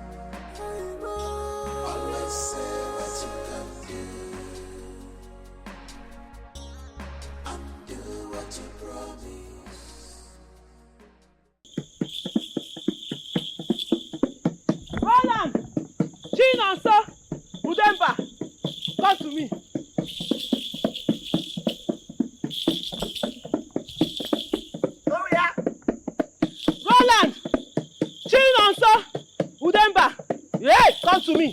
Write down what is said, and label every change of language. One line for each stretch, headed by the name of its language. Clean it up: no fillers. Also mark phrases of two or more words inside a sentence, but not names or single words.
English: Always say what you can do, and do what you promise. Roland! Gina, sir! Udemba! Come to me. Roland! Gina, sir! Udemba! Yes, come to me.